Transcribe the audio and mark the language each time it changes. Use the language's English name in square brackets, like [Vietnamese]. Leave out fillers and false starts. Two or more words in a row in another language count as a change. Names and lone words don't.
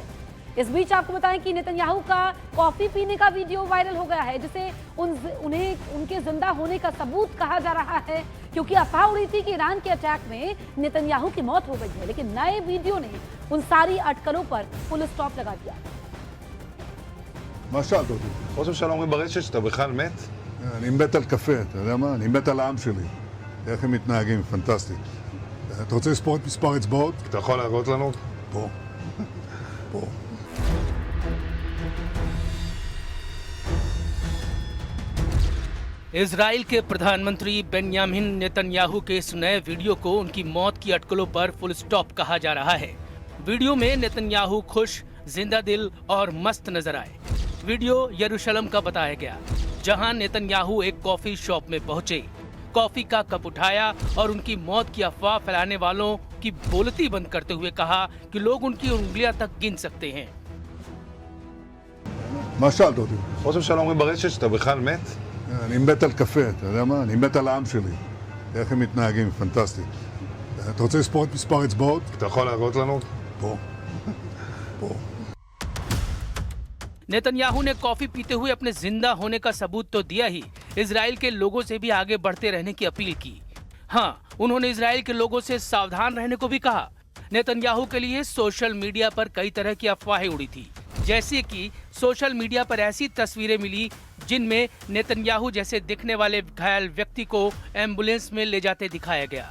[Hindi] इस बीच आपको बताएं कि नेतन्याहू का कॉफी पीने का वीडियो वायरल हो गया है, जिसे उन्हें उनके जिंदा होने का सबूत कहा जा रहा है, क्योंकि अफवाह उड़ी थी कि ईरान के अटैक में नेतन्याहू की मौत हो गई है। लेकिन नए वीडियो ने उन सारी अटकलों पर फुल स्टॉप लगा दिया। [Hebrew] מה שאלת אותי? ראש הממשלה אומרים ברשת שאתה בכלל מת? אני מת על קפה, אתה יודע מה? אני מת על העם שלי. איך הם מתנהגים, פנטסטי. אתה רוצה לספור את מספר אצבעות? אתה יכול להראות לנו? פה. פה. [Hindi] इजराइल के प्रधानमंत्री बेंयामिन नेतन्याहू के इस नए वीडियो को उनकी मौत की अटकलों पर फुल स्टॉप कहा जा रहा है। वीडियो में नेतन्याहू खुश, जिंदा दिल और मस्त नजर आए। वीडियो यरूशलेम का बताया गया, जहां नेतन्याहू एक कॉफी शॉप में पहुंचे, कॉफी का कप उठाया और उनकी मौत की अफवाह फैलाने वालों की बोलती बंद करते हुए कहा कि लोग उनकी उंगलियां तक गिन सकते हैं। [Hebrew] מה שאלת אותי? ראש הממשלה אומרים ברשת שאתה בכלל מת? אני מת על קפה, אתה יודע מה? אני מת על העם שלי. איך הם מתנהגים, פנטסטי. אתה רוצה לספור את מספר אצבעות? אתה יכול להראות לנו? פה. פה. [Hindi] नेतन्याहू ने कॉफी पीते हुए अपने जिंदा होने का सबूत तो दिया ही, इजराइल के लोगों से भी आगे बढ़ते रहने की अपील की। हाँ, उन्होंने इजराइल के लोगों से सावधान रहने को भी कहा। नेतन्याहू के लिए सोशल मीडिया पर कई तरह की अफवाहें उड़ी थी, जैसे कि सोशल मीडिया पर ऐसी तस्वीरें मिली जिनमें नेतन्याहू जैसे दिखने वाले घायल व्यक्ति को एम्बुलेंस में ले जाते दिखाया गया।